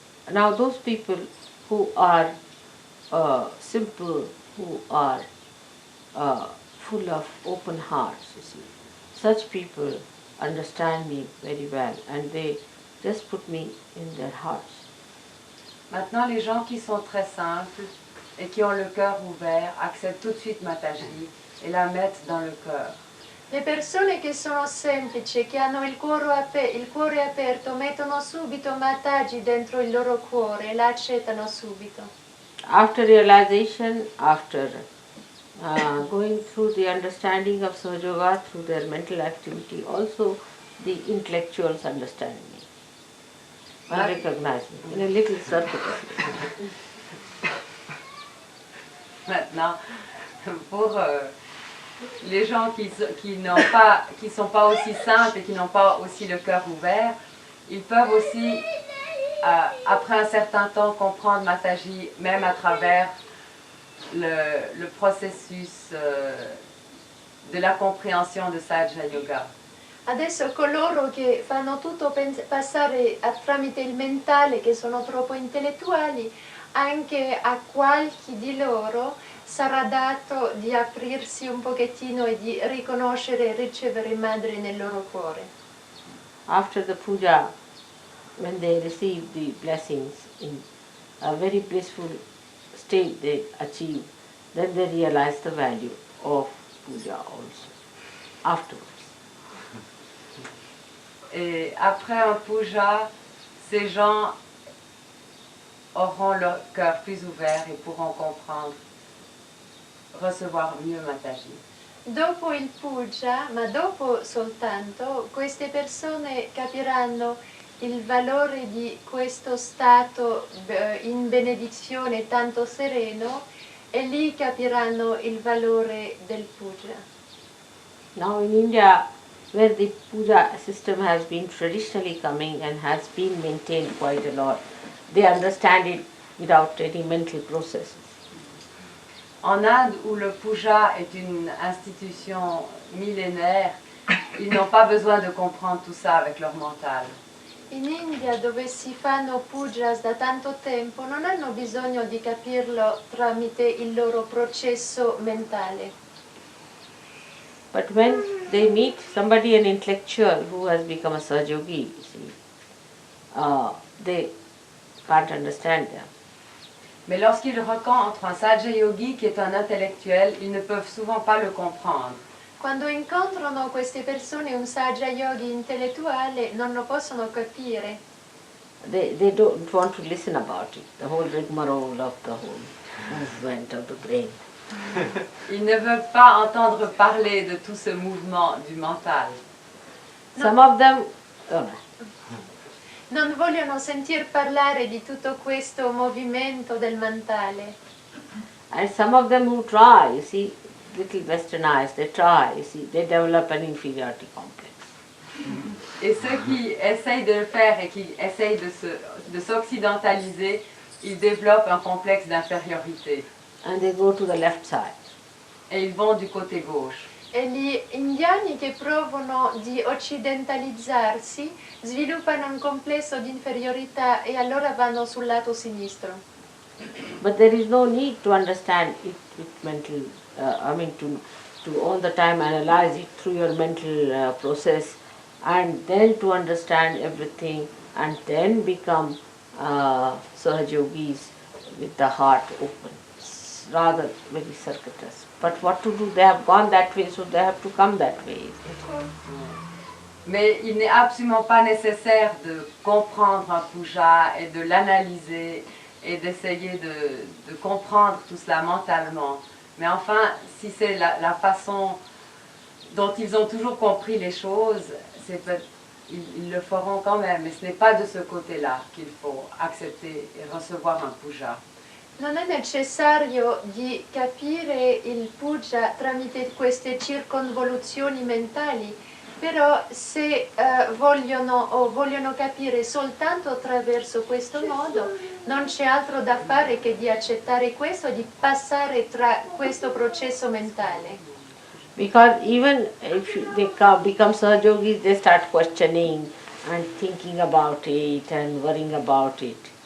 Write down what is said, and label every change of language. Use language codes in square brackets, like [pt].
[en] Now those people who are simple, who are full of open hearts, you see, such people understand me very well and they just put me in their hearts. [fr] Maintenant, les gens qui sont très simples et qui ont le cœur ouvert acceptent tout de suite Mataji et la mettent dans le cœur. [it] Le persone che sono semplici, che hanno il cuore aperto, mettono subito Mataji dentro il loro cuore e la accettano subito. [en] After realization, after going through the understanding of Sahaja Yoga, through their mental activity, also the intellectuals understand me and recognize me in a little circle. [fr] Maintenant, pour les gens qui sont pas aussi simples et qui n'ont pas aussi le cœur ouvert, ils peuvent aussi, après un certain temps, comprendre Mataji, même à travers le processus de la compréhension de Sahaja Yoga. [it] Adesso coloro che fanno tutto passare tramite il mentale, che sono troppo intellettuali, anche a qualche di loro sarà dato di aprirsi un pochettino e di riconoscere e ricevere madre nel loro cuore. [en] after the puja, when they receive the blessings in a very blissful state they achieve, then they realize the value of puja also, afterwards. [fr] Et après un puja, ces gens auront leur cœur plus ouvert et pourront comprendre, recevoir mieux Mataji. [it] Dopo il puja, ma dopo soltanto, queste persone capiranno il valore di questo stato in benedizione tanto sereno e lì capiranno il valore del puja. [en] Now in India, where the puja system has been traditionally coming and has been maintained quite a lot, they understand it without any mental processes. [fr] En Inde, où le puja est une institution millénaire, ils n'ont pas besoin de comprendre tout ça avec leur mental. [it] In India, dove si fanno pujas da tanto tempo, non hanno bisogno di capirlo tramite il loro processo mentale. [en] But when they meet somebody, an intellectual who has become a Sahajogi, you see, they can't understand them. [fr] Mais lorsqu'ils rencontrent un Sahaja Yogi qui est un intellectuel, ils ne peuvent souvent pas le comprendre. [it] Quando incontrano queste persone, un Sahaja Yogi intellettuale, non lo possono capire. [en] They don't want to listen about it, the whole rigmarole of the whole movement of the brain. [fr] Ils ne veulent pas entendre parler de tout ce mouvement du mental. [en] Some of them, [it] Non vogliono sentir parlare di tutto questo movimento del mentale. [en] and some of them who try, you see, little westernized, they try, you see, they develop an inferiority complex. [fr] Et ceux qui essayent de le faire et qui essayent de s'occidentaliser, ils développent un complexe d'infériorité. [en] And they go to the left side. [fr] Et ils vont du côté gauche. [it] E gli indiani che provano di occidentalizzarsi sviluppano un complesso di inferiorità e allora vanno sul lato sinistro. [en] But there is no need to understand it with mental, to all the time analyze it through your mental process and then to understand everything and then become Sahajogis with the heart open. It's rather very circuitous. But what to do? They have gone that way, so they have to come that way. [fr] Mais il n'est absolument pas nécessaire de comprendre un puja et de l'analyser et d'essayer de comprendre tout cela mentalement. Mais enfin, si c'est la façon dont ils ont toujours compris les choses, ils le feront quand même. Mais ce n'est pas de ce côté-là qu'il faut accepter et recevoir un puja. [it] Non è necessario di capire il puja tramite queste circonvoluzioni mentali, però se vogliono capire soltanto attraverso questo modo, non c'è altro da fare che di accettare questo, di passare tra questo processo mentale. [en] Because even if they become Sahajogis, they start questioning and thinking about it and worrying about it.